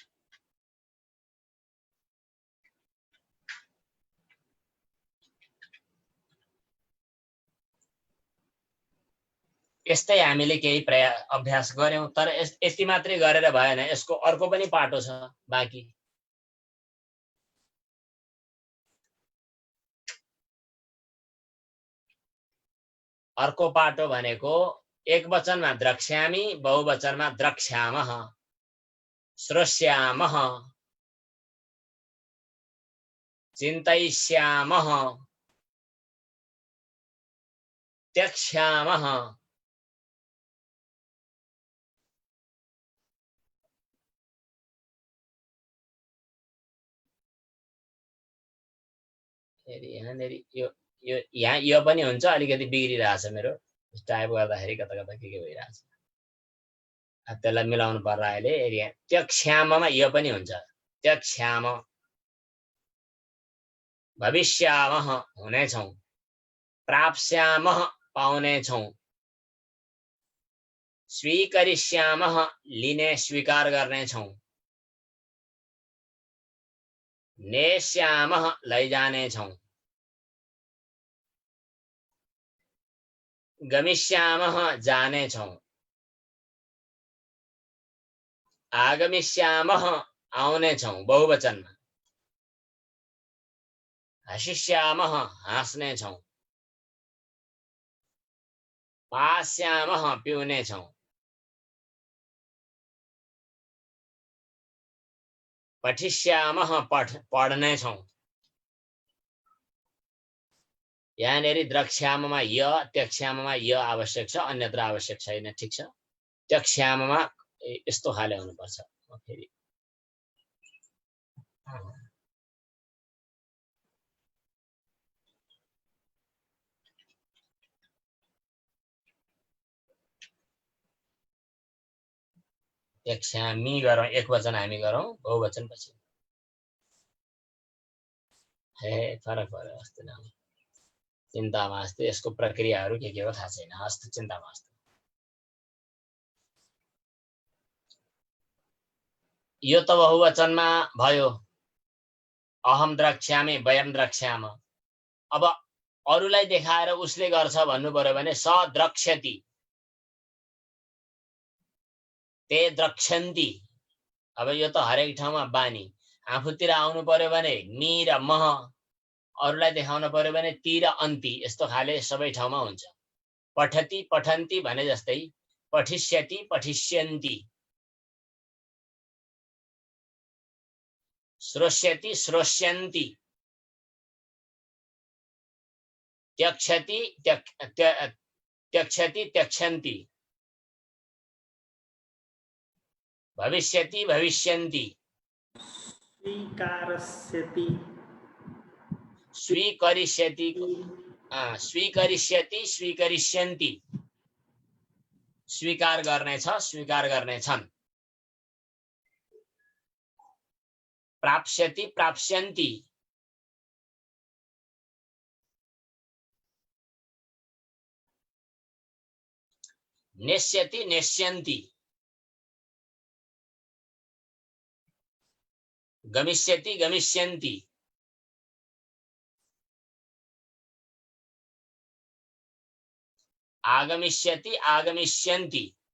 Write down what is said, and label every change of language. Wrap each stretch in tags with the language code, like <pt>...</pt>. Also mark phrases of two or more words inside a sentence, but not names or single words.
<ne>यस्तै हामीले केही अभ्यास गर्यौं, तर यति मात्रै गरेर भएन, यसको अर्को पनि पाटो छ बाँकी। अर्को पाटो भनेको एकवचनमा द्रक्ष्यामि, बहुवचनमा</ne> <sa>द्रक्ष्यामः, श्रोष्यामः, चिन्तयिष्यामः, त्यक्ष्यामः।</sa> <ne>यहाँनिर यहाँ यो पनि हुन्छ, अलिकति बिग्रिरहेछ मेरो टाइप गर्दाखेरि, कता कता के भइरहेछ, त्यसलाई मिलाउनु पर्ला अहिले। त्यक्ष्याममा यो पनि हुन्छ, त्यक्ष्याम। भविष्यामः हुनेछौं। प्राप्स्यामः पाउनेछौं। स्वीकरिष्यामः लिने स्वीकार गर्नेछौं। नेष्यामः लैजानेछौं। गमिष्यामः जानेछौं। आगमिष्यामः आउनेछौं बहुवचनमा। हसिष्यामः हाँस्नेछौं। पास्यामः पिउनेछौँ, पठिष्यामः पढ्नेछौँ। यहाँनिर द्रक्ष्याममा य त्यक्ष्याममा य आवश्यक छ, अन्यत्र आवश्यक छैन। ठिक छ, त्यक्ष्याममा यस्तो खाले हुनुपर्छ। फेरि त्यक्ष्यामि गरौँ, एक वचन हामी गरौँ, बहुवचन पछि। हे फरक पर्यो अस्ति न, चिन्तामा अस्ति। यसको प्रक्रियाहरू के हो थाहा छैन। हस्त चिन्तामा अस्ति। यो त बहुवचनमा भयो।</ne> <sa>अहम द्रक्ष्यामि, वयम द्रक्ष्याम।</sa> <ne>अब अरूलाई देखाएर उसले गर्छ भन्नु पर्यो भने</ne> <sa>स द्रक्ष्यति, ते द्रक्ष्यन्ति।</sa> <ne>अब यो त हरेक ठाउँमा बानी। आफूतिर आउनु पर्यो भने मी र मह, अरूलाई देखाउन पर्यो भने ती र अन्ति, यस्तो खाले सबै ठाउँमा हुन्छ।</ne> <sa>पठति पठन्ति</sa> <ne>भने जस्तै</ne> <sa>पठिष्यति पठिष्यन्ति, श्रोष्यति श्रोष्यन्ति, त्यक्षति त्यक्षति त्यक्षन्ति, भविष्यति भविष्यन्ति, स्वीकारस्यति स्वीकरिष्यति स्वीकरिष्यति स्वीकरिष्यन्ति,</sa> <ne>स्वीकार गर्नेछ स्वीकार गर्नेछन्।</ne> <sa>प्राप्स्यति प्राप्स्यन्ति, नेष्यति नेष्यन्ति, गमिष्यति गमिष्यन्ति, आगमिष्यति आगमिष्यन्ति,</sa>